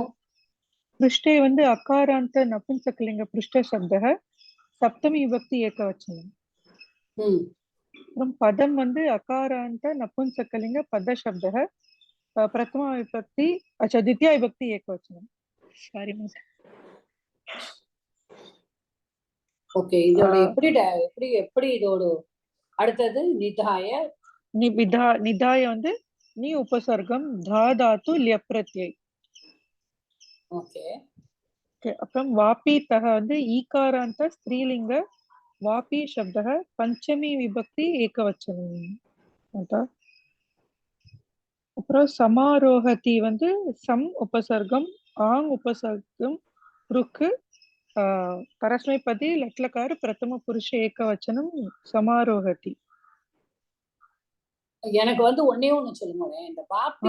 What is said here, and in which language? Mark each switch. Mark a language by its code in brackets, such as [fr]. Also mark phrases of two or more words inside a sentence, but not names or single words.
[sa] पृष्ठे வந்து अकारांत नपुंसकलिंग पृष्ठ शब्दः सप्तमी विभक्ति एकवचनम्. पदम வந்து अकारांत नपुंसकलिंग पद शब्दः प्रथमा विभक्ति अच्छा द्वितीया विभक्ति एकवचनम्. सारी माता. ओके. [ta] இதோட எப்படி இதோட அடுத்தது நிதாய. நிதாய வந்து நீ உபசர்க்கம் தா தாத்து [sa] ल्यप् प्रत्यय. [ta] ஓகே. அப்புறம் வாபீதக வந்து [sa] ईकारान्त स्त्रीलिङ्ग वापी शब्दः पंचमी विभक्ति एकवचनं माता [ta] அப்புறம் சமாரோகதி வந்து சம் உபசர்க்கம் ஆங் உபசர்க்கம் ருக்கு பரஸ்மைபதி [sa] लट्लकार प्रथम पुरुष एकवचनम् समारोहति. [ta] எனக்கு வந்து ஒன்னே ஒண்ணு சொல்லுங்க, இந்த வாப்பி